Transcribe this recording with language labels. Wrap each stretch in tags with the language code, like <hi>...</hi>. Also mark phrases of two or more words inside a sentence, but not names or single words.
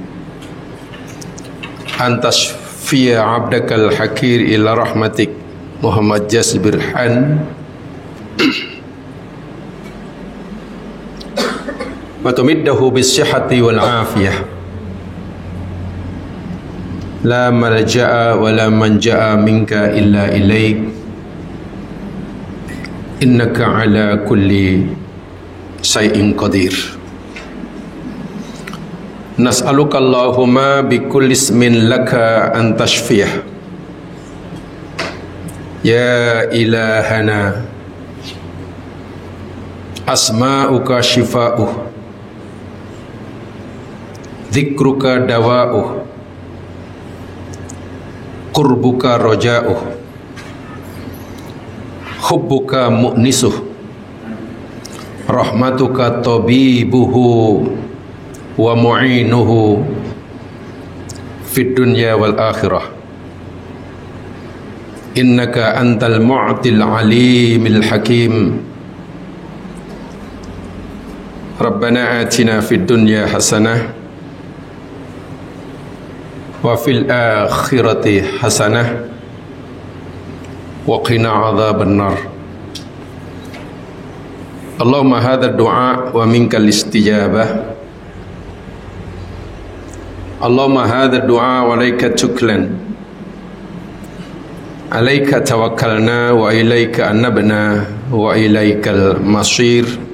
<ar>أن تشفي عبدك الحقير إلى رحمتك Muhammad Jasir Birhan وتمده بالصحة والعافية، لا ملجأ ولا منجا منك إلا إليك، إنك على كل شيء قدير. نسألك اللهم بكل اسم لك أن تشفيه، يا إلهنا أسماؤك شفاؤه, ذكرك دواؤه، قربك رجاؤه، حبك مؤنسه، رحمتك طبيبه ومعينه في الدنيا والآخرة، إنك أنت المعطي العليم الحكيم. ربنا آتنا في الدنيا حسنة وفي الآخرة حسنة وقنا عذاب النار. اللهم هذا الدعاء ومنك الاستجابة. اللهم هذا الدعاء وعليك التكلان، عليك توكلنا وإليك أنبنا وإليك المصير.</ar>